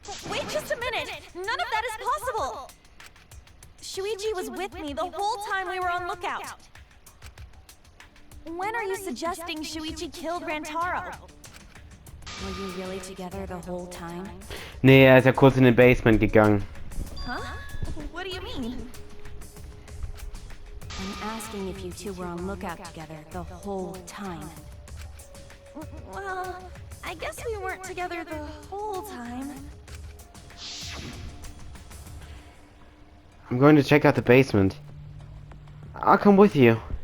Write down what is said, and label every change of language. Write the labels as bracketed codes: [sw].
[en] Wait just a minute! None of that is possible! Shuichi was with me the whole time we were on lookout. When are you suggesting Shuichi killed Rantaro? Were you really together the whole time? [de] Nee, er ist ja kurz in den Basement gegangen. [en] Huh? What do you mean? I'm asking if you two were on lookout together the whole time. Well, I guess we weren't together the whole time. I'm going to check out the basement. I'll come with you.